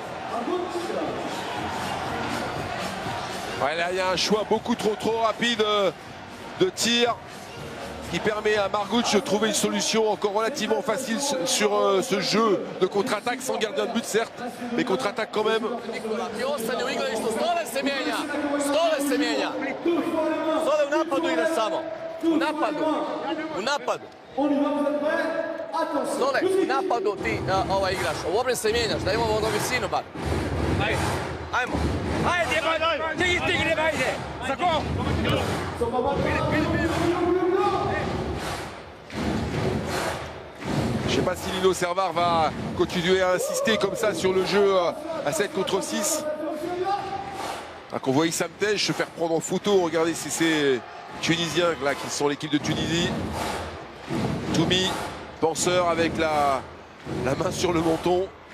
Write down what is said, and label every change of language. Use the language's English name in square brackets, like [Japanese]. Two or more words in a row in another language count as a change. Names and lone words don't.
[French] Ouais, là il y a un choix beaucoup trop rapide de tir qui permet à Marguč de trouver une solution encore relativement facile sur ce jeu de contre-attaque, sans gardien de but certes, mais contre-attaque quand même. [Croatian] Stole se mijenja. Stole u napadu ide samo. U napadu. Stole, u napadu ti igraš. U obrani se mijenjaš, da imamo visinu bar. Ajmo. Ajde, stigni, ajde. Za ko? [French] Je ne sais pas si Lino Servar va continuer à insister comme ça sur le jeu à 7 contre 6. Qu'on voit Issam Tej se faire prendre en photo. Regardez si c'est Tunisiens là, qui sont l'équipe de Tunisie. Toumi, penseur avec la main sur le menton.